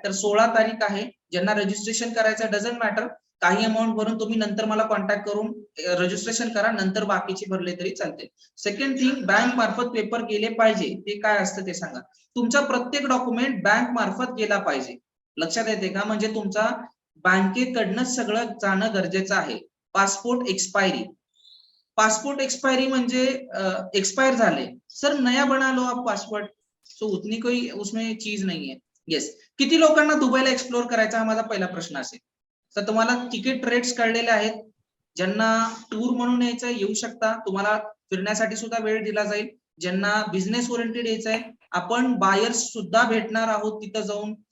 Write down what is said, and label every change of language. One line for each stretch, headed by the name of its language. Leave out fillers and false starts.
Marathi: तर 16 तारीख आहे, ज्यांना रजिस्ट्रेशन करायचं
English: doesn't matter,
Marathi: काही अमाऊंट भरून तुम्ही नंतर मला कॉन्टॅक्ट करून रजिस्ट्रेशन करा, नंतर बाकीचे भरले तरी चालते.
English: second thing,
Marathi: बँक मार्फत पेपर गेले पाहिजे. ते काय असतं ते सांगा. तुमचा प्रत्येक डॉक्युमेंट बँक मार्फत गेला पाहिजे. लक्षात येते का? म्हणजे तुमचा बँकेकडनं सगळं जाणं गरजेचं आहे. पासपोर्ट एक्सपायरी, पासपोर्ट एक्सपायरी म्हणजे एक्सपायर झाले सर,
Hindi: नया बना लो आप पासपोर्ट, सो उतनी कोई उसमें चीज नहीं है.
English: Yes.
Marathi: किती लोकांना दुबईला एक्सप्लोर करायचा हा माझा पहिला प्रश्न असेल. तर तुम्हाला तिकीट रेट्स कळलेले आहेत. ज्यांना टूर म्हणून यायचं येऊ शकता, तुम्हाला फिरण्यासाठी सुद्धा वेळ दिला जाईल. ज्यांना बिझनेस ओरिएंटेड यायचंय, आपण बायर्स सुद्धा भेटणार आहोत तिथं जाऊन.